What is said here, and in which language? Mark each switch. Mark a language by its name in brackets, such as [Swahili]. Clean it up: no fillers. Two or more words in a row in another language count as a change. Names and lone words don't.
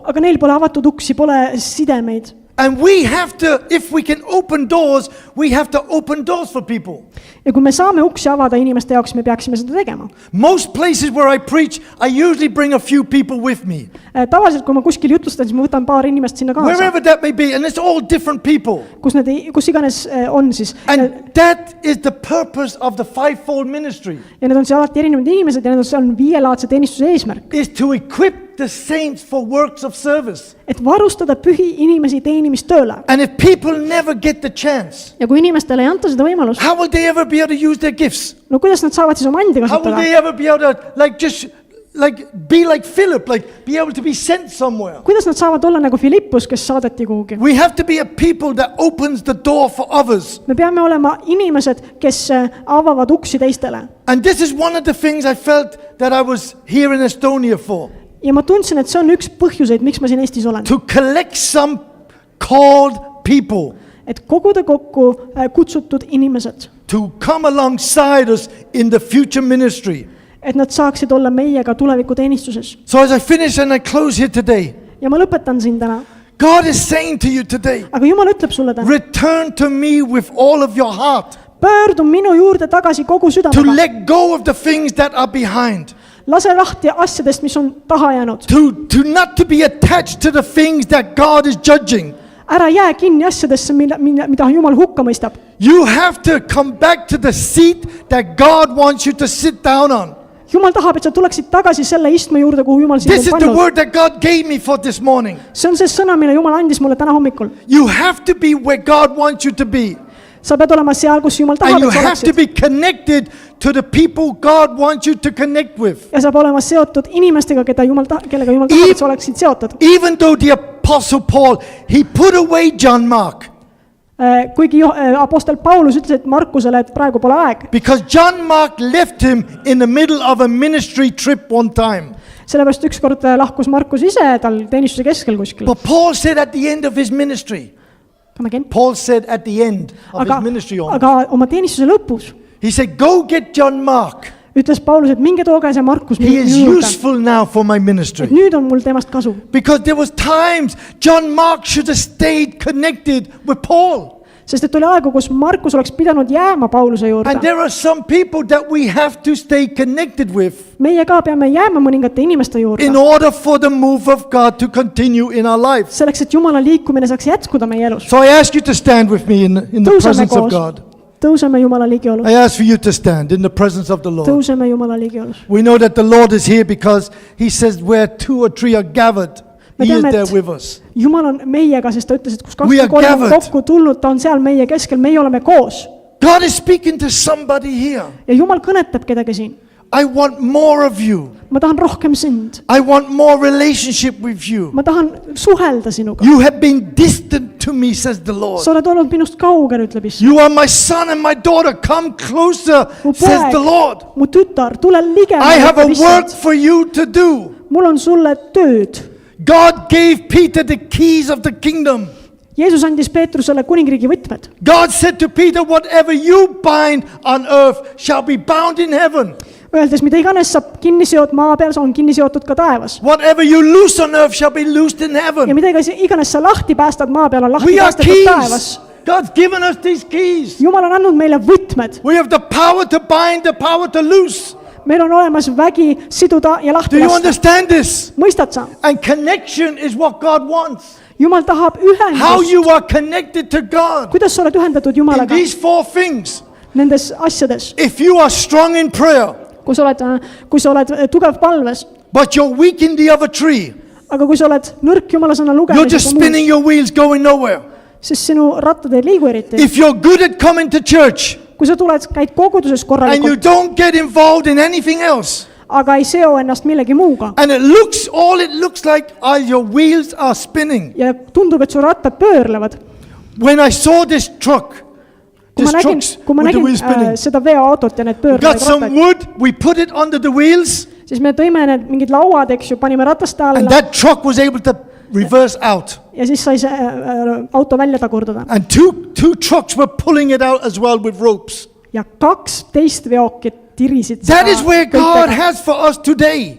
[Estonian] Aga neil pole avatud uksi, pole sidemeid. [English] And we have to, if we can open doors, we have to open doors for people. [Estonian] Ja kui me saame uksi avada inimeste jaoks, me peaksime seda tegema. [English] Most places where I preach, I usually bring a few people with me. [Estonian] Tavaliselt, kui ma kuskil jutlustan, siis ma võtan paar inimest sinna kaasa. [English] Wherever that may be, and it's all different people. [Estonian] Kus iganes on siis. [English] And that is the purpose of the fivefold ministry. [Estonian] Ja need on seal alati erinevad inimesed ja need on viielaadse teenistuse eesmärk. [English] Is to equip the saints for works of service. [Estonian] Et varustada pühi inimesi teenimistööle. [English] And if people never get the chance, [Estonian] Ja kui inimestele ei anta seda võimalust, [English] how will they ever be able to use their gifts? [Estonian] no kuidas nad saavad siis oma andi [English] How will [Estonian] kasutada? [English] they ever be able to be like Philip, be able to be sent somewhere? [Estonian] Kuidas nad saavad olla nagu Filippus, kes saadeti kuhugi? [English] We have to be a people that opens the door for others. [Estonian] Me peame olema inimesed, kes avavad uksi teistele. [English] And this is one of the things I felt that I was here in Estonia for. [Estonian] Ja ma tundsin, et see on üks põhjuseid, miks ma siin Eestis olen. [English] To collect some called people. [Estonian] Et koguda kokku kutsutud inimesed. [English] To come alongside us in the future ministry. [Estonian] Et nad saaksid olla meiega tuleviku teenistuses. [English] So as I finish and I close here today. [Estonian] Ja ma lõpetan siin täna. [English] God is saying to you today. [Estonian] Aga Jumal ütleb sulle täna. [English] Return to me with all of your heart. [Estonian] Pöördu minu juurde tagasi kogu [English] To [Estonian] südamega. [English] let go of the things that are behind. [Estonian] Lase lahti asjadest, mis on taha jäänud. [English] To not to be attached to the things that God is judging. [Estonian] Ära jää kinni asjadesse, mida Jumal hukka mõistab. [English] You have to come back to the seat that God wants you to sit down on. [Estonian] Jumal tahab, et sa tuleksid tagasi selle istme juurde, kuhu Jumal sind [English] This is [Estonian] on [English] the [Estonian] pannud. [English] word that God gave me for this morning. [Estonian] See on see sõna, mille Jumal andis mulle täna hommikul. [English] You have to be where God wants you to be. [Estonian] sa pead olema seal, kus Jumal [English] And [Estonian] tahab, [English] you [Estonian] et sa [English] have to [Estonian] oleksid. [English] be connected to the people God wants you to connect with. [Estonian] Ja sa pead olema seotud inimestega, kellega Jumal tahab, et sa oleksid seotud. [English] Even though the Apostle Paul, he put away John Mark. [Estonian] Kuigi apostel Paulus ütles, et Markusele, et praegu pole aeg. [English] Because John Mark left him in the middle of a ministry trip one time. [Estonian] Sellepärast ükskord lahkus Markus ise tal teenistuse keskel kuskil. [English] But Paul said at the end of his ministry, Paul said at the end of his ministry, [Estonian] aga oma teenistuse lõpus [English] he said, go get John Mark. [Estonian] ütles Paulus, et minge tooge see Markus [English] He is [Estonian] juurde. [English] useful now for my [Estonian] Et [English] ministry. [Estonian] nüüd on mul temast kasu. [English] Because there was times John Mark should have stayed connected with Paul. [Estonian] Sest et oli aegu, kus Markus oleks pidanud jääma Pauluse [English] And [Estonian] juurde. [English] there are some people that we have to stay connected with [Estonian] Meie ka peame jääma mõningate inimeste juurde. [English] in order for the move of God to continue in our lives. [Estonian] Selleks, et Jumala liikumine saaks jätkuda meie elus. [English] So I ask you to stand with me in the [Estonian] Tõuseme [English] presence of [Estonian] koos. [English] God. [Estonian] Tõuseme Jumala ligiolus. [English] I ask for you to stand in the presence of the Lord. [Estonian] Tõuseme Jumala ligiolus. [English] We know that the Lord is here because He says where 2 or 3 are gathered, [Estonian] Me [English] He is [Estonian] teame, [English] there [Estonian] et [English] with us. [Estonian] Jumal on meiega, sest ta ütles, et kus kaks [English] We [Estonian] või [English] are [Estonian] kolm on [English] gathered. [Estonian] kokku tulnud, ta on seal meie keskel, meie oleme koos. [English] God is speaking to somebody here. [Estonian] Ja Jumal kõnetab kedagi siin. [English] I want more of you. [Estonian] Ma tahan rohkem sind. [English] I want more relationship with you. [Estonian] Ma tahan suhelda sinuga. [English] You have been distant to me, says the Lord. [Estonian] Sa oled olnud minust kaugel, ütleb Issand. [English] You are my son and my daughter. Come closer, [Estonian] Mu [English] says the [Estonian] poeg, [English] Lord. [Estonian] mu tütar, tule ligemale. [English] I have a [Estonian] ütleb [English] work [Estonian] Issand. [English] for you to do. [Estonian] Mul on sulle tööd. [English] God gave Peter the keys of the kingdom. [Estonian] Jeesus andis Peetrusele kuningriigi võtmed. [English] God said to Peter, whatever you bind on earth shall be bound in heaven. [Estonian] Öeldes, mida iganes sa kinni seod maa peal, see on kinni seotud ka taevas. [English] Whatever you loose on earth shall be loosed in [Estonian] Ja [English] heaven. [Estonian] mida iganes sa lahti päästad maa peal, on lahti [English] We are [Estonian] päästetud taevas. [English] keys. God's given us these keys. [Estonian] Jumal on andnud meile võtmed. [English] We have the power to bind, the power to loose. [Estonian] Meil on olemas vägi siduda ja [English] Do [Estonian] lahti [English] you [Estonian] lasta. [English] understand this? [Estonian] Mõistad sa? [English] And connection is what God wants. [Estonian] Jumal tahab [English] How [Estonian] ühendust. [English] you are connected to God. [Estonian] Kuidas sa oled ühendatud [English] In [Estonian] Jumalaga [English] these 4 things. [Estonian] nendes asjades? [English] If you are strong in prayer, [Estonian] Kui sa oled tugev palves, [English] but you're weak in the other 3, [Estonian] aga kui sa oled nõrk Jumala sõna [English] you're just [Estonian] lugemises, [English] spinning your wheels going nowhere. [Estonian] siis sinu rattad ei liigu eriti. [English] If you're good at coming to church [Estonian] Kui sa käid koguduses [English] and you [Estonian] korralikult, [English] don't get involved in anything else, [Estonian] aga ei seo ennast millegi muuga [English] and it looks like your wheels are spinning. [Estonian] ja tundub, et su rattad pöörlevad. [English] When I saw this truck, [Estonian] Kui ma [English] this [Estonian] nägin, [English] trucks [Estonian] kui ma [English] with the [Estonian] nägin [English] wheels spinning, [Estonian] seda veoautot ja need [English] we got [Estonian] pöörlevad [English] some [Estonian] rattad, [English] wood, we put it under the wheels, [Estonian] siis me tõime need mingid lauad, eks ju, panime rataste [English] and [Estonian] alla [English] that truck was able to reverse out. [Estonian] ja siis sai see auto välja tagurdada. [English] And two trucks were pulling it out as well with ropes. [Estonian] Ja 12 veokit tirisid [English] That is where God [Estonian] kõikidega. [English] has for us today.